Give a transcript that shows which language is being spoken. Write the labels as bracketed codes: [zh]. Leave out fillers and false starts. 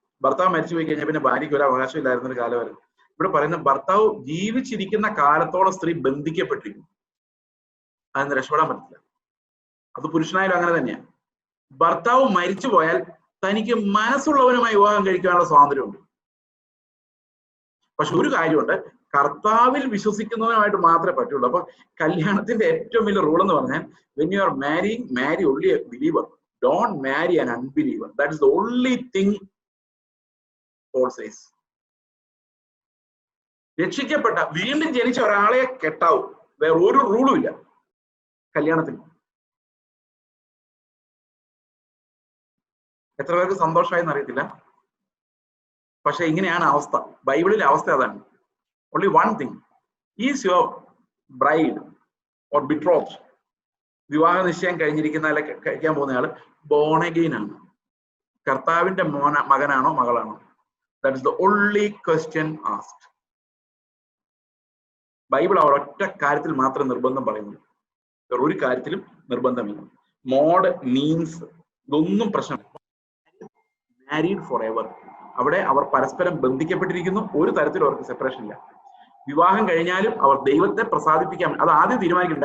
[ml] ഭർത്താവ് മരിച്ചു പോയി കഴിഞ്ഞാൽ പിന്നെ ഭാര്യയ്ക്ക് ഒരു അവകാശം ഇല്ലായിരുന്ന ഒരു കാലമായിരുന്നു. ഇവിടെ പറയുന്ന ഭർത്താവ് ജീവിച്ചിരിക്കുന്ന കാലത്തോളം സ്ത്രീ ബന്ധിക്കപ്പെട്ടിരിക്കും, അതിന് രക്ഷപ്പെടാൻ പറ്റില്ല. അത് പുരുഷനായാലും അങ്ങനെ തന്നെയാണ്. ഭർത്താവ് മരിച്ചു പോയാൽ തനിക്ക് മനസ്സുള്ളവനുമായി വിവാഹം കഴിക്കാനുള്ള സ്വാതന്ത്ര്യമുണ്ട്. പക്ഷെ ഒരു കാര്യമുണ്ട്, കർത്താവിൽ വിശ്വസിക്കുന്നവനുമായിട്ട് മാത്രമേ പറ്റുള്ളൂ. അപ്പൊ കല്യാണത്തിന്റെ ഏറ്റവും വലിയ റൂൾ എന്ന് പറഞ്ഞാൽ, [en] when you are marrying, marry only a believer, don't marry an unbeliever. That is the only thing Paul says. [ml] രക്ഷിക്കപ്പെട്ട വീണ്ടും ജനിച്ച ഒരാളെ കെട്ടാവും, വേറെ ഒരു റൂളും ഇല്ല കല്യാണത്തിന്. എത്ര പേർക്ക് സന്തോഷമായെന്ന് അറിയത്തില്ല, പക്ഷെ ഇങ്ങനെയാണ് അവസ്ഥ. ബൈബിളിലെ അവസ്ഥ അതാണ്. [en] Only one thing, is your bride or betrothed, [ml] വിവാഹ നിശ്ചയം കഴിഞ്ഞിരിക്കുന്ന അല്ലെ കഴിക്കാൻ പോകുന്ന ആള് born again ആണ്, കർത്താവിന്റെ മകനാണോ മകളാണോ? [en] That is the only question asked. [ml] Bible അവർ ഒറ്റ കാര്യത്തിൽ മാത്രം നിർബന്ധം പറയുന്നു, വേറെ ഒരു കാര്യത്തിലും നിർബന്ധമില്ല. മോഡ്, മീൻസ്, ഇതൊന്നും പ്രശ്നമില്ല. [en] married forever, [ml] അവിടെ അവർ പരസ്പരം ബന്ധിക്കപ്പെട്ടിരിക്കുന്നു, ഒരു തരത്തിലും അവർക്ക് സെപ്പറേഷൻ ഇല്ല. വിവാഹം കഴിഞ്ഞാലും അവർ ദൈവത്തെ പ്രസാദിപ്പിക്കാൻ, അത് ആദ്യം തീരുമാനിക്കണം.